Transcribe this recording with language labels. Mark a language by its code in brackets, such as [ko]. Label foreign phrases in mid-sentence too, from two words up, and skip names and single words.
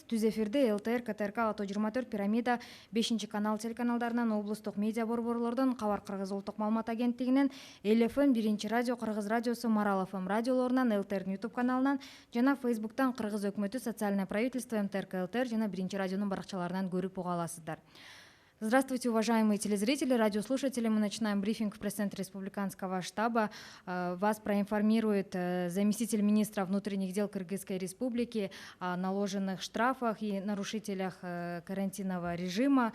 [ky] Түз эфирде ЛТР, КТРК, Ато 24, Пирамида, 5-канал телеканалдарынан, облустук медиа борборлордон, Кабар Кыргыз улуттук маалымат агенттигинен, ЛФМ, 1-радио, Кыргыз радиосу, Марал ФМ радиолорунан, ЛТРдин YouTube каналынан жана Facebooктан Кыргыз өкмөтү, [ru] социальное правительство, [ky] МТРК ЛТР жана 1-радионун баракчаларынан көрүп уга аласыздар. [ru] Здравствуйте, уважаемые телезрители, радиослушатели. Мы начинаем брифинг в пресс-центре республиканского штаба. Вас проинформирует заместитель министра внутренних дел Кыргызской республики о наложенных штрафах и нарушителях карантинного режима.